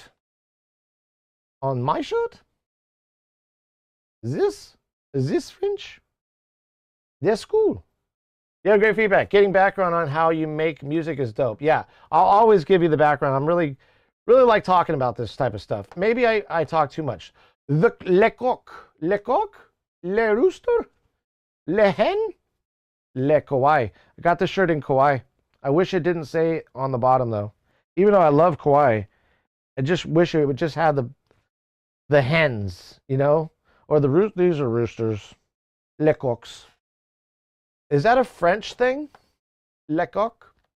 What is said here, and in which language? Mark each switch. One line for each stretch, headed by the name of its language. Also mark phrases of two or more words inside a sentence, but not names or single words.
English: On my shirt? Is this French? That's cool. Yeah, great feedback. Getting background on how you make music is dope. Yeah, I'll always give you the background. I'm really like talking about this type of stuff. Maybe I talk too much.
French: Le coq,
English: le rooster, le hen, le Kauai. I got this shirt in Kauai. I wish it didn't say on the bottom, though. Even though I love Kauai, I just wish it would just have the hens, you know? Or these are roosters.
French: Le coqs.
English: Is that a French thing?
French: Le coq?